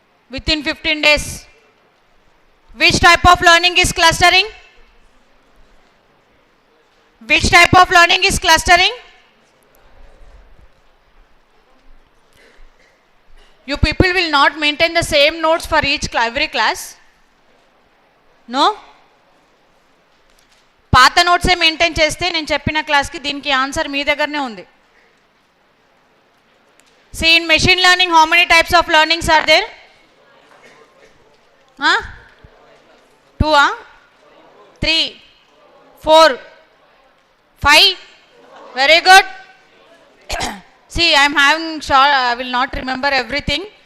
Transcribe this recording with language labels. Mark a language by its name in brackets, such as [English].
[English] Within 15 days. Which type of learning is clustering? Which type of learning is clustering? You people will not maintain the same notes for every class? No? [Telugu] పాత నోట్సే maintain చేస్తే నేను చెప్పిన క్లాస్కి దీనికి answer మీ దగ్గరనే ఉంది. [English] See, in machine learning, how many types of learnings are there? 2, 3, 4, 5. Very good. See, I am having short, I will not remember everything.